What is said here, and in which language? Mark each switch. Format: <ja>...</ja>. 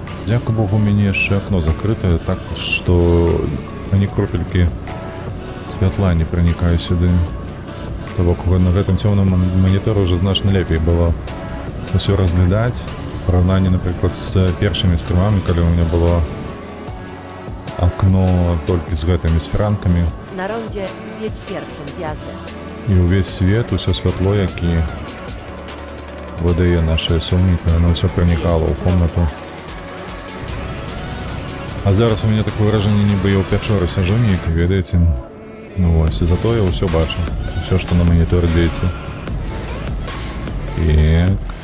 <be>Дзякуй Богу, у мяне яшчэ акно закрытае, так што ані кропелькі святла не пранікае сюды. То бок на гэтым цёмным маніторы ўжо значна лепей было ўсё разглядаць. Параўнанне, напрыклад, з першымі стрымамі, калі ў мяне было акно толькі з гэтымі сферанкамі.</be> <pl>Na rondzie zjedź pierwszym zjazdem.</pl> <be>І ўвесь свет, усё святло, які выдае нашае сонейка, яно ўсё пранікала ў комнату. А зараз у мяне такое выражанне, нібы я ў пячоры сяжу нейкай, ведаеце? Ну вось, і зато я ўсё бачу, усё, што на маніторы дзеецца. Так.</be>